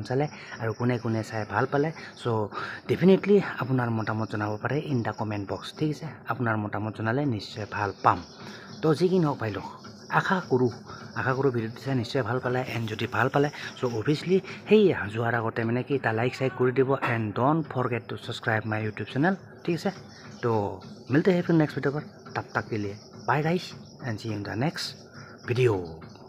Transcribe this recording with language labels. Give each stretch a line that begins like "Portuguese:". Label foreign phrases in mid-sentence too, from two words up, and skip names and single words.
Assamese: চালে আৰু কোনে কোনে চাই ভাল পালে চ' ডেফিনেটলি আপোনাৰ মতামত জনাব পাৰে
English: in the comment box
Assamese: ঠিক আছে আপোনাৰ মতামত জনালে নিশ্চয় ভাল পাম তো যি কি নহওক ভাই লওক আশা কৰোঁ ভিডিঅ'টো চাই নিশ্চয় ভাল পালে এণ্ড যদি ভাল পালে
English: so obviously
Assamese: সেই যোৱাৰ আগতে মানে কি এটা লাইক চাইক কৰি দিব
English: and don't forget to subscribe my YouTube channel
Assamese: ঠিক আছে তো
Hindi: मिलते हैं फिर नेक्स्ट वीडियो पर तब तक के लिए
English: bye guys and see you in the next video